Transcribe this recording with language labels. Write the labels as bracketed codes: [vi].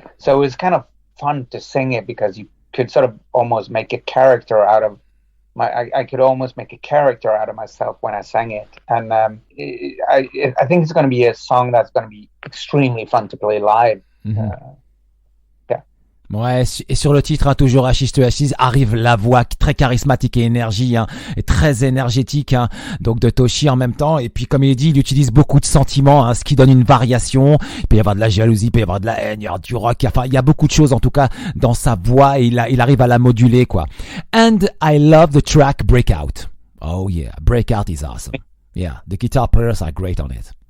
[en] So it was kind of fun to sing it because you could sort of almost make a character out of I could almost make a character out of myself when I sang it. And I think it's going to be a song that's going to be extremely fun to play live. [fr] Ouais, et sur le titre, toujours Ashes to Ashes, arrive la voix très charismatique et et très énergétique, donc de Toschie en même temps. Et puis, comme il dit, il utilise beaucoup de sentiments, ce qui donne une variation. Il peut y avoir de la jalousie, il peut y avoir de la haine, il y avoir du rock. Enfin, il y a beaucoup de choses, en tout cas, dans sa voix, et il arrive à la moduler, quoi. [en] And I love the track Breakout. Oh yeah, Breakout is awesome. Yeah, the guitar players are great on it.